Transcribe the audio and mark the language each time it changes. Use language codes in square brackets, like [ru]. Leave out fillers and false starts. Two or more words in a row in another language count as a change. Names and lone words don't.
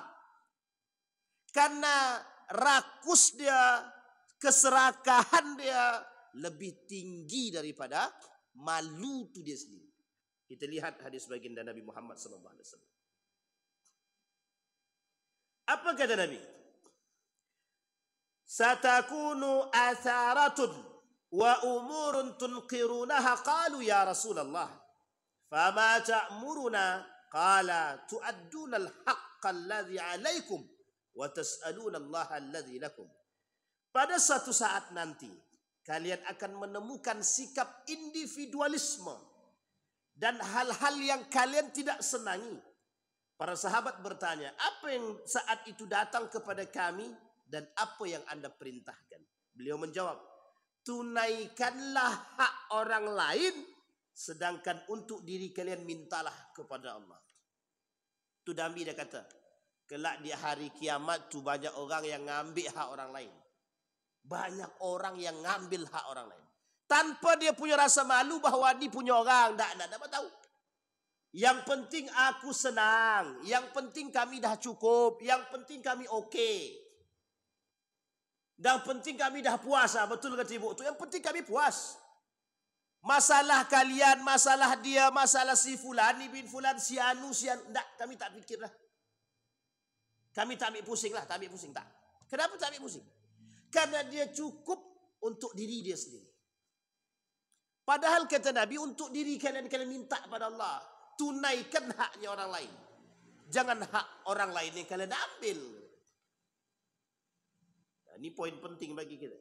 [ms] Karena rakus dia, keserakahan dia lebih tinggi daripada malu tu dia sendiri. Kita lihat hadis baginda Nabi Muhammad SAW. Apa kata Nabi? [ar] ستكون أثرة وأمور تنكرونها. قالوا يا رسول الله، فما تأمرنا? قال تؤدون الحق الذي عليكم وتسألون الله الذي لكم. [id] Pada suatu saat nanti kalian akan menemukan sikap individualisme dan hal-hal yang kalian tidak senangi. Para sahabat bertanya, apa yang saat itu datang kepada kami dan apa yang Anda perintahkan? Beliau menjawab, tunaikanlah hak orang lain, sedangkan untuk diri kalian mintalah kepada Allah. [ms] Tu Nabi dia kata, kelak di hari kiamat tu banyak orang yang ngambil hak orang lain. Banyak orang yang ngambil hak orang lain. Tanpa dia punya rasa malu bahawa dia punya orang. Tak dapat tahu. Yang penting aku senang. Yang penting kami dah cukup. Yang penting kami okey. Dan penting kami dah puas. Betul kata ibu tu. Yang penting kami puas. Masalah kalian, masalah dia, masalah si fulan, bin fulan, si anu, si anu. Tak, kami tak fikirlah. Kami tak ambil pusing lah. Tak ambil pusing. Tak. Kenapa tak ambil pusing? Karena dia cukup untuk diri dia sendiri. Padahal kata Nabi, untuk diri kalian minta pada Allah. Tunaikan haknya orang lain. Jangan hak orang lain yang kalian ambil. Nah, ini poin penting bagi kita.